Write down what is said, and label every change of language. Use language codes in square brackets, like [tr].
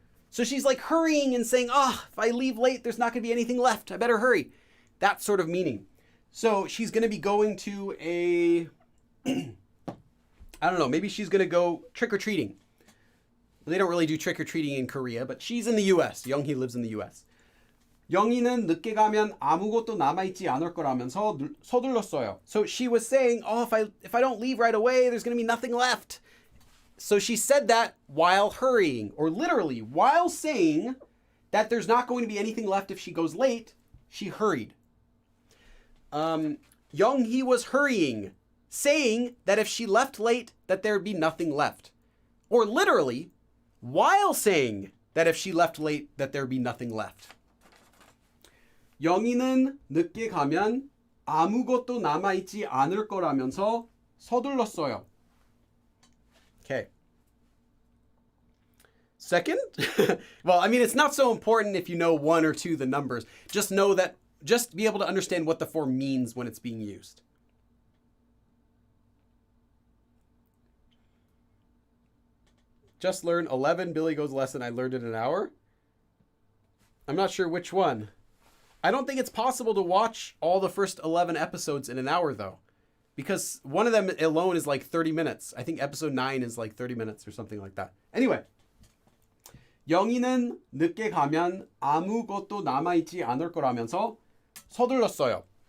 [en] So she's like hurrying and saying, if I leave late, there's not going to be anything left. I better hurry. That sort of meaning. So she's going to be going to I don't know, maybe she's going to go trick-or-treating. They don't really do trick-or-treating in Korea, but she's in the U.S. Younghee lives in the U.S. [ko] 영희는 늦게 가면 아무것도 남아있지 않을 거라면서 서둘렀어요. [en] So she was saying, if I don't leave right away, there's going to be nothing left. So she said that while hurrying, or literally while saying that there's not going to be anything left if she goes late, she hurried. Younghee was hurrying, saying that if she left late, that there'd be nothing left. Or literally, while saying that if she left late, that there'd be nothing left. [ko] 영희는 늦게 가면 아무것도 남아있지 않을 거라면서 서둘렀어요. [en] Okay. Second? Well, I mean, it's not so important if you know one or two, the numbers. Just be able to understand what the form means when it's being used. Just learned 11 Billy Goes lesson. I learned it in an hour. I'm not sure which one. I don't think it's possible to watch all the first 11 episodes in an hour, though. Because one of them alone is like 30 minutes. I think episode 9 is like 30 minutes or something like that. Anyway. [ko] 영희는 늦게 가면 아무것도 남아있지 않을 거라면서 서둘렀어요.